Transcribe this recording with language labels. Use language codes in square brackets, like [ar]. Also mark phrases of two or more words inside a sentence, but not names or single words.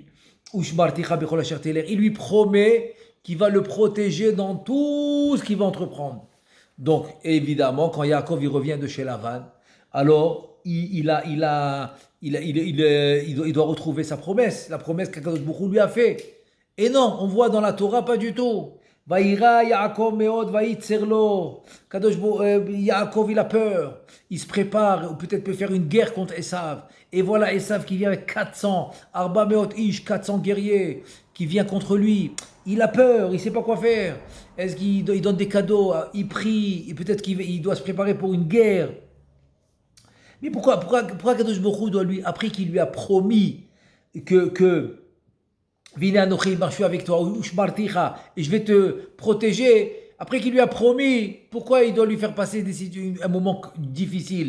[he] ושמרתיך בכל אשר תלך, [fr] il lui promet qu'il va le protéger dans tout ce qu'il va entreprendre. Donc, évidemment, quand Yaakov il revient de chez Lavan, alors il doit retrouver sa promesse, la promesse qu' [he] הקדוש ברוך הוא [fr] lui a fait. Et non, on voit dans la Torah pas du tout. [he] ויירא יעקב מאד ויצר לו. [fr] Yaakov il a peur, il se prépare, ou peut-être peut faire une guerre contre Esav. Et voilà Esav qui vient avec 400, [he] ארבע מאות איש, [fr] 400 guerriers qui vient contre lui. Il a peur, il ne sait pas quoi faire. Est-ce qu'il donne des cadeaux, il prie, et peut-être qu'il doit se préparer pour une guerre. Mais pourquoi [he] קדוש ברוך הוא [fr] doit lui, après qu'il lui a promis que [he] והנה אנכי, [fr] je suis avec toi, Ushmarticha, et je vais te protéger, après qu'il lui a promis, pourquoi il doit lui faire passer un moment difficile?